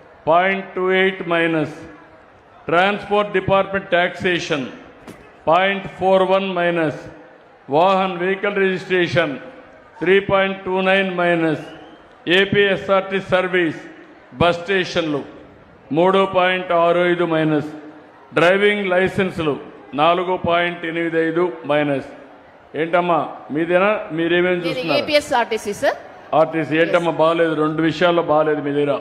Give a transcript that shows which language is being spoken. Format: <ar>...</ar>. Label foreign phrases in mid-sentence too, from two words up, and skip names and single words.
<en>0.28 minus. Transport Department taxation 0.41 minus. Vahan vehicle registration 3.29 minus. APSRT service bus stations 3.65 minus. driving licenses 4.85 minus.</en> <te>ఏంటమ్మా మీదేనా? మీరేమేమి చూస్తున్నారు? ఏపీఎస్ఆర్టీసీ సార్. ఆర్టీసీ ఏంటమ్మా బాగాలేదు? 2 విషయాల్లో బాగాలేదు మీ దగ్గర.</te>